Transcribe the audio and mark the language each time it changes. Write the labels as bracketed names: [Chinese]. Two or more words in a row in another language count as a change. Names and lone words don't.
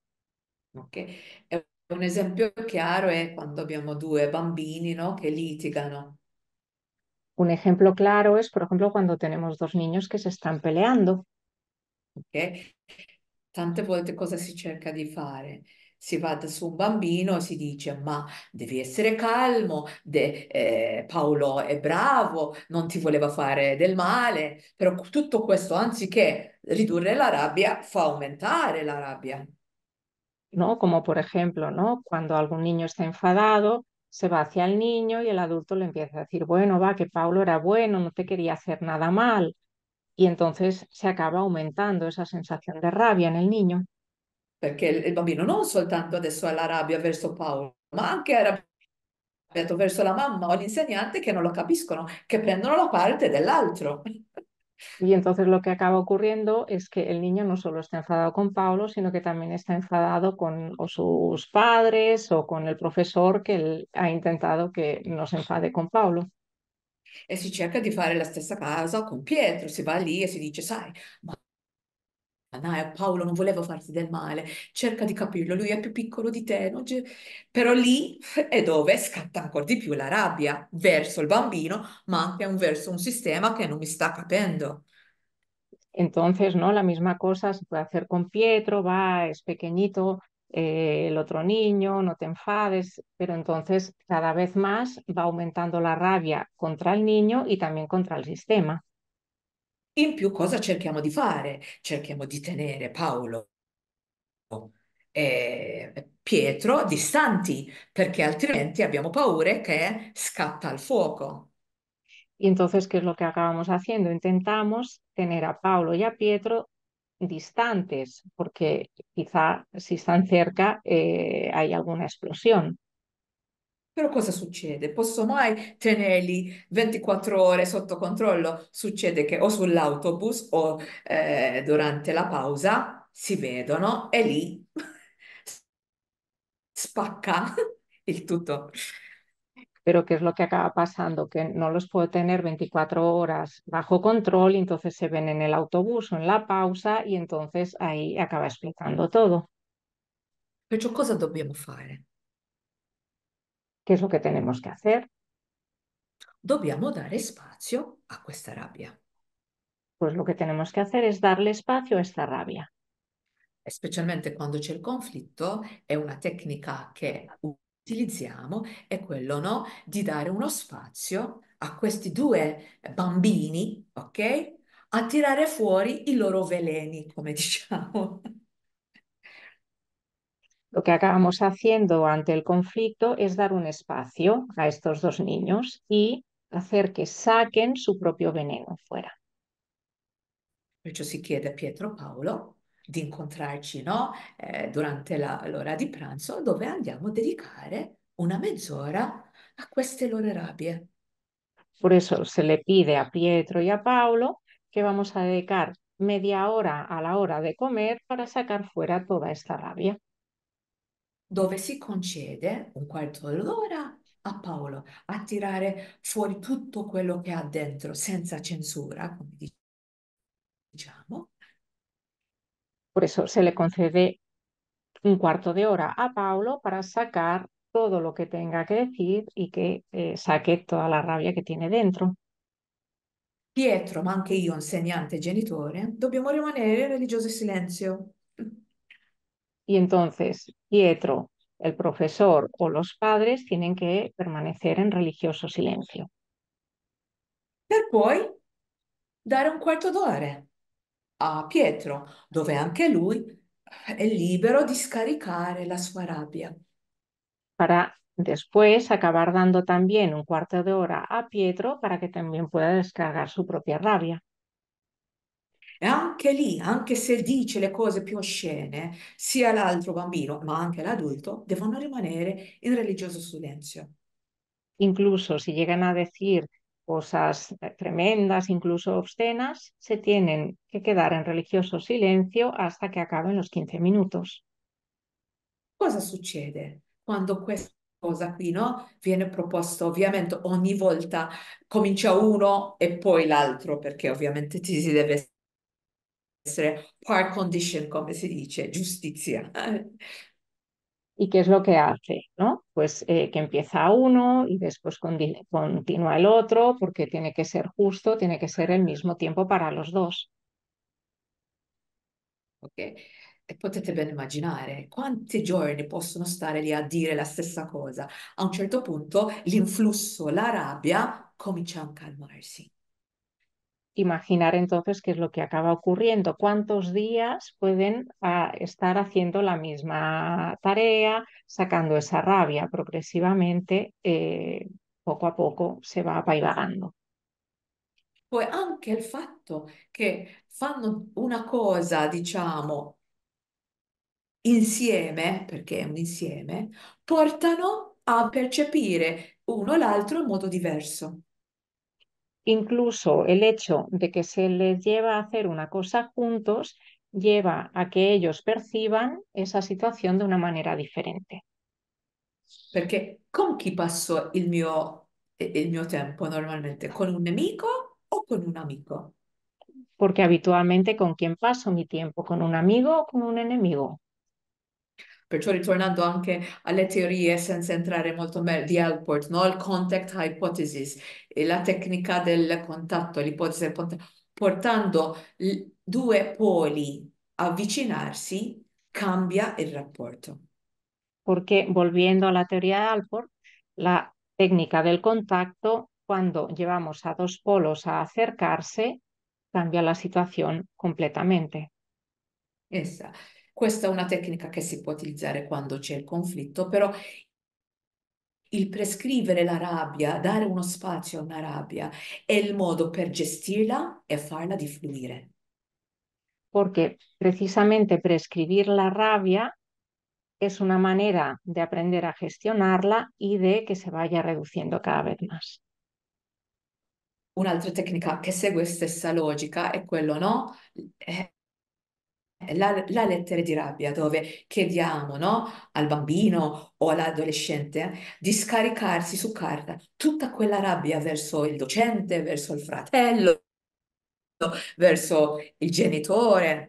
[Italian] Ok? E un esempio chiaro è quando abbiamo due bambini, no, che litigano. [Spanish] Un ejemplo claro es, por ejemplo, cuando tenemos dos niños que se están peleando. Ok? [Italian] Tante volte cosa si cerca di fare? Si va su un bambino e si dice: Ma devi essere calmo, Paolo è bravo, non ti voleva fare del male. Però tutto questo, anziché ridurre la rabbia, fa aumentare la rabbia. [Spanish] ¿No? Como por ejemplo, ¿no? Cuando algún niño está enfadado, se va hacia el niño y el adulto le empieza a decir, bueno, va, que Paulo era bueno, no te quería hacer nada mal. Y entonces se acaba aumentando esa sensación de rabia en el niño. [Italian] Perché il bambino non soltanto adesso ha la rabbia verso Paolo, ma anche è arrabbiato verso la mamma o l'insegnante che non lo capiscono, che prendono la parte dell'altro. [Spanish] Y entonces lo que acaba ocurriendo es que el niño no solo está enfadado con Paulo, sino que también está enfadado con o sus padres o con el profesor que él ha intentado que no se enfade con Paulo. [Italian] E si cerca di fare la stessa cosa con Pietro, si va lì e si dice: Sai, ma dai, Paolo non voleva farti del male, cerca di capirlo, lui è più piccolo di te. Però lì è dove scatta ancora di più la rabbia verso il bambino, ma anche verso un sistema che non mi sta capendo. [Spanish] Entonces, ¿no? La misma cosa se puede hacer con Pietro, va, es pequeñito, el otro niño, no te enfades, pero entonces cada vez más va aumentando la rabia contra el niño y también contra el sistema. [Italian] In più, cosa cerchiamo di fare? Cerchiamo di tenere Paolo e Pietro distanti, perché altrimenti abbiamo paura che scatta il fuoco. [Spanish] Y entonces, ¿qué es lo que acabamos haciendo? Intentamos tener a Paulo y a Pietro distantes, porque quizá si están cerca hay alguna explosión. [Italian] Però cosa succede? Posso mai tenerli 24 ore sotto controllo? Succede che o sull'autobus o durante la pausa si vedono e lì spacca il tutto. [Spanish] Pero ¿qué es lo que acaba pasando? Que no los puedo tener 24 horas bajo control y entonces se ven en el autobús o en la pausa y entonces ahí acaba explotando todo. [Italian] Perciò cosa dobbiamo fare? [Spanish] ¿Qué es lo que tenemos que hacer? [Italian] Dobbiamo dare spazio a questa rabbia, [Spanish] Pues lo que tenemos que hacer es darle espacio a esta rabia. [Italian] e specialmente quando c'è il conflitto, è una tecnica che utilizziamo, è quello, no, di dare uno spazio a questi due bambini, ok? A tirare fuori i loro veleni, come diciamo. [Spanish] Lo que acabamos haciendo ante el conflicto es dar un espacio a estos dos niños y hacer que saquen su propio veneno fuera. [Italian] Perciò si chiede a Pietro Paolo di incontrarci, no, durante l'ora di pranzo, dove andiamo a dedicare una mezz'ora a queste loro rabbie. [Spanish] Por eso se le pide a Pietro y a Paulo que vamos a dedicar media hora a la hora de comer para sacar fuera toda esta rabia. [Italian] Dove si concede un quarto d'ora a Paolo a tirare fuori tutto quello che ha dentro, senza censura, come diciamo, [Spanish] Por eso se le concede un cuarto de hora a Paulo para sacar todo lo que tenga que decir y que saque toda la rabia que tiene dentro. [Italian] Pietro, ma anche io, insegnante e genitore, dobbiamo rimanere in religioso silenzio. [Spanish] Y entonces Pietro, el profesor o los padres tienen que permanecer en religioso silencio. [Italian] Per poi dare un quarto d'ora a Pietro, dove anche lui è libero di scaricare la sua rabbia. [Spanish] Para después acabar dando también un cuarto de hora a Pietro para que también pueda descargar su propia rabia. [Italian] E anche lì, anche se dice le cose più oscene, sia l'altro bambino, ma anche l'adulto, devono rimanere in religioso silenzio. [Spanish] Incluso si llegan a decir cosas tremendas, incluso obscenas, se tienen que quedar en religioso silencio hasta que acaben los 15 minutos. [Italian] Cosa succede quando questa cosa qui, no, viene proposta? Ovviamente ogni volta comincia uno e poi l'altro, perché ovviamente ci si deve essere [Latin] par condition, [Italian] come si dice, giustizia. [Spanish] ¿Y qué es lo que hace? ¿No? Pues que empieza uno y después continúa el otro, porque tiene que ser justo, tiene que ser el mismo tiempo para los dos. [Italian] Ok? E potete ben immaginare quanti giorni possono stare lì a dire la stessa cosa. A un certo punto l'influsso, la rabbia comincia a calmarsi. [Spanish] Imaginar entonces qué es lo que acaba ocurriendo, cuántos días pueden estar haciendo la misma tarea, sacando esa rabia progresivamente, poco a poco se va apaivagando. [Italian] Poi anche il fatto che fanno una cosa, diciamo, insieme, perché è un insieme, portano a percepire uno l'altro in modo diverso. [Spanish] Incluso el hecho de que se les lleva a hacer una cosa juntos lleva a que ellos perciban esa situación de una manera diferente. [Italian] Perché con chi passo il mio tempo normalmente? Con un nemico o con un amico? [Spanish] Porque habitualmente con quién paso mi tiempo, con un amigo o con un enemigo. [Italian] Perciò ritornando anche alle teorie senza entrare molto di Alport, no? Il [English] contact hypothesis, [Italian] e la tecnica del contatto, l'ipotesi del contatto, portando due poli a avvicinarsi, cambia il rapporto. [Spanish] Porque volviendo a la teoría de Alport, la técnica del contacto, cuando llevamos a dos polos a acercarse, cambia la situación completamente. [Italian] Essa. Questa è una tecnica che si può utilizzare quando c'è il conflitto, però il prescrivere la rabbia, dare uno spazio a una rabbia, è il modo per gestirla e farla di fluire. [Spanish] Porque precisamente prescribir la rabia es una manera de aprender a gestionarla y de que se vaya reduciendo cada vez más. [Italian] Un'altra tecnica che segue stessa logica è quello, no? La lettera di rabbia, dove chiediamo, no, al bambino o all'adolescente di scaricarsi su carta tutta quella rabbia verso il docente, verso il fratello, verso il genitore.